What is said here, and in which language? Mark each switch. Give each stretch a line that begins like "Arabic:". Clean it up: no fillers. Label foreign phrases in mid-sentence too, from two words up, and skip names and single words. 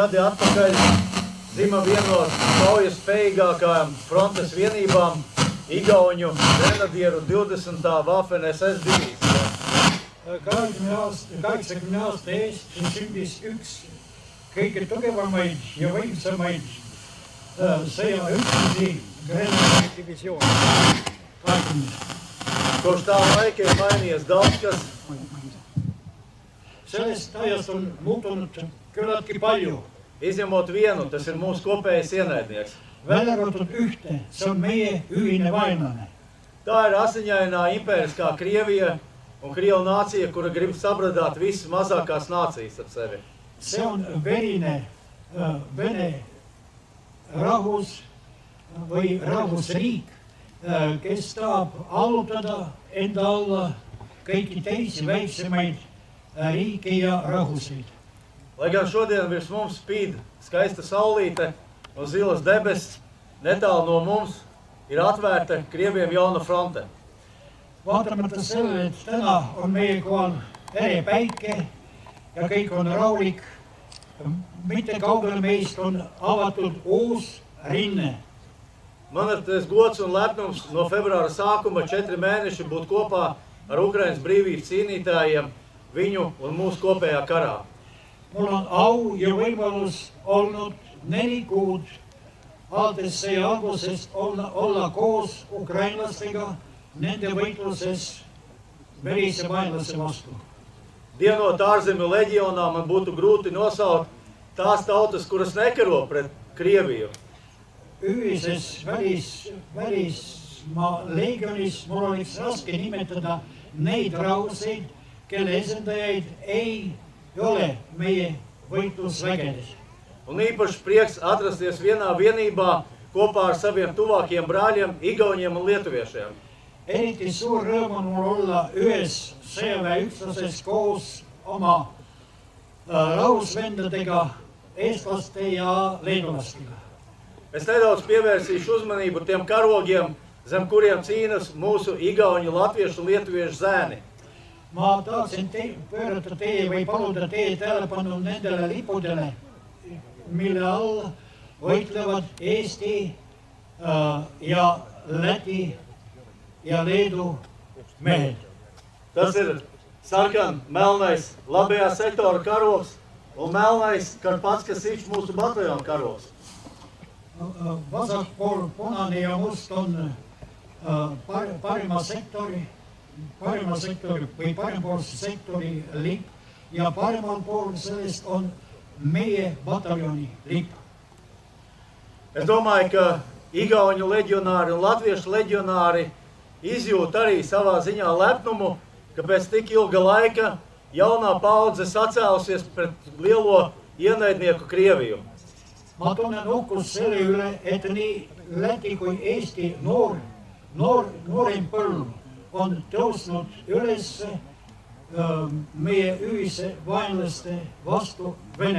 Latvian: gadi atpakaļ dzima vienos kaujas spējīgākajām frontes vienībām Igauņu grenadieru 20. Waffen-SS divīzijā.
Estonian: 80 aasta eest sündis üks kõige tugevamaid ja võimsamaid sõjaüksusi grenadidivisioon.
Latvian: Kopš tā laika ir mainījies daudz kas.
Estonian: Sellest ajast on muutunud küllaltki palju.
Latvian: Izņemot vienu, tas ir mūsu kopējais ienaidnieks.
Estonian: Välja arvatud ühte, see on meie ühine vaenlane.
Latvian: Tā ir asiņainā impēriskā Krievija un Krievu nācija, kura grib sabradāt visas mazākās nācijas ap sevi.
Estonian: See on verine Vene rahvus või rahvusriik, kes tahab allutada enda alla kõiki teisi väiksemaid riiki ja rahvuseid.
Latvian: Lai gan šodien virs mums spīd skaista saulīte un zilas debesis, netālu no mums ir atvērta Krieviem jauna fronte.
Estonian: Vaatamata sellele, et täna on meie kohal ere päike ja kõik on rahulik, mitte kaugel meist on avatud uus rinne.
Latvian: Man ir tas gods un lepnums no februāra sākuma 4 mēneši būt kopā ar Ukrainas brīvības cīnītājiem viņu un mūsu kopējā karā.
Estonian: Mul on au ja võimalus olnud 4 kuud alates sõja algusest olla koos ukrainlastega nende võitluses verise vaenlase vastu.
Latvian: Dienot ārzemju leģionā man būtu grūti nosaukt tās tautas, kuras nekaro pret Krieviju.
Estonian: Ühises välismaa leegionis mul oleks raske nimetada neid rahvuseid, kelle esendajaid ei ole meie võitlusvägedes.
Latvian: Un īpaši prieks atrasties vienā vienībā kopā ar saviem tuvākiem brāļiem, igauņiem un lietuviešiem.
Estonian: Eriti suur rõõm on mul olla ühes sõjaväeüksuses koos oma rahvusvendadega, eestlaste ja leedulastega.
Latvian: Es nedaudz pievērsīšu uzmanību tiem karogiem, zem kuriem cīnas mūsu igauņu, latviešu un lietuviešu zēni.
Estonian: Ma tahaksin pöörata teie või paluda teie tähelepanu nendele lipudele, mille all võitlevad Eesti ja Läti ja Leedu mehed.
Latvian: Tas ir sarkan melnais labajā sektora karogs un melnais Karpatskasiņš mūsu bataljona karogs.
Estonian: Vasakpool punane ja must on parima sektori või parempoolse sektori lipp ja paremal pool sellest on meie bataljoni lipp.
Latvian: Es domāju, ka igauņu leģionāri un latviešu leģionāri izjūt arī savā ziņā lepnumu, ka pēc tik ilga laika jaunā paudze sacēlusies pret lielo ienaidnieku Krieviju.
Estonian: Ma tunnen uhkust selle üle, et nii Läti kui Eesti noorem põlv on tõusnud üles meie ühise vaenlaste vastu, Venemaa vastu.